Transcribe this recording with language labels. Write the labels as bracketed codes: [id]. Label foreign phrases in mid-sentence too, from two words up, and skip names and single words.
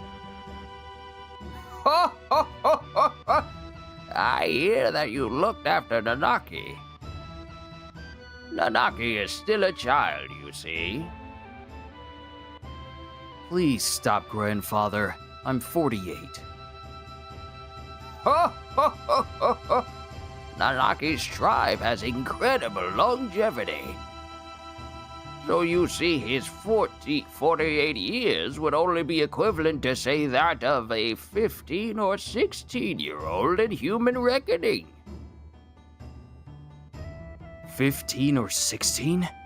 [en] Ho, ho, ho, ho, ho. I hear that you looked after Nanaki. Nanaki is still a child, you see. Please stop, grandfather. I'm 48. Ho, ho, ho, ho, ho. Nanaki's tribe has incredible longevity. So you see, his 48 years would only be equivalent to, say, that of a 15 or 16-year-old in human reckoning. 15 or 16?